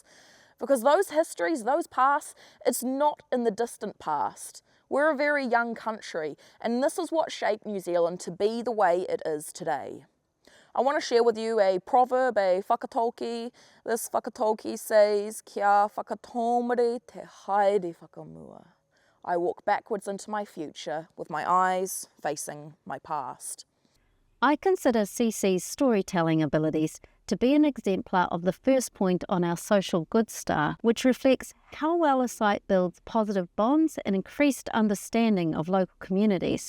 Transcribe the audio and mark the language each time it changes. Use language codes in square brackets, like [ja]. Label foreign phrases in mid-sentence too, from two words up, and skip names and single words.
[en] Because those histories, those pasts, it's not in the distant past. We're a very young country, and this is what shaped New Zealand to be the way it is today. I want to share with you a proverb, a whakatauki. This whakatauki says, [mi] kia whakatomere te haere whakamua. [en] I walk backwards into my future with my eyes facing my past. I consider CC's storytelling abilities to be an exemplar of the first point on our social goods star, which reflects how well a site builds positive bonds and increased understanding of local communities.